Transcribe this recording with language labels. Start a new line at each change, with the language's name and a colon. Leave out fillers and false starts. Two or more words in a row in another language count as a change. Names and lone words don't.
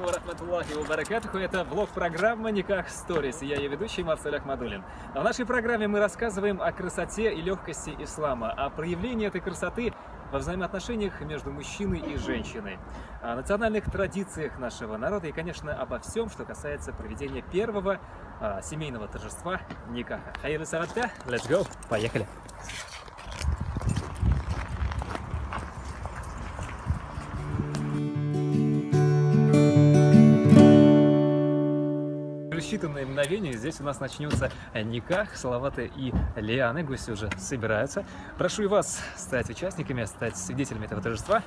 Arabic: رحمة الله وبركاته.
Russian: Это влог-программа «Никах Stories». Я ее ведущий Марсель Ахмадуллин. В нашей программе мы рассказываем о красоте и легкости ислама, о проявлении этой красоты во взаимоотношениях между мужчиной и женщиной, о национальных традициях нашего народа и, конечно, обо всем, что касается проведения первого семейного торжества никаха.
Tatar: Хайры саратта,
English: let's go,
Russian: поехали! Считанные мгновения здесь у нас начнется никах. Салаваты и лианы, гости уже собираются. Прошу и вас стать участниками, стать свидетелями этого торжества.